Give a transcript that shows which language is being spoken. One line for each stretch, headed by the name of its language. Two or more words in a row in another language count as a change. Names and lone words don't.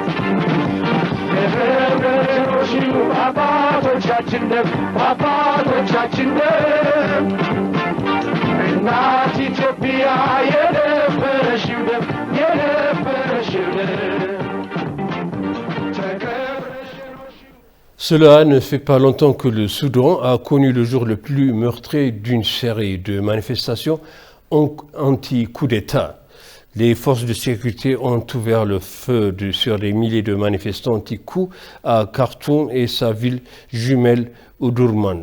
Amharic: የደፈረሽው አባቶቻችን ደም አባቶቻችን ደም እናት ኢትዮጵያ የደፈረሽው ደም የደፈረሽው ደም
French: Cela ne fait pas longtemps que le Soudan a connu le jour le plus meurtrier d'une série de manifestations anti-coup d'État. Les forces de sécurité ont ouvert le feu sur des milliers de manifestants anti-coup à Khartoum et sa ville jumelle Omdurman.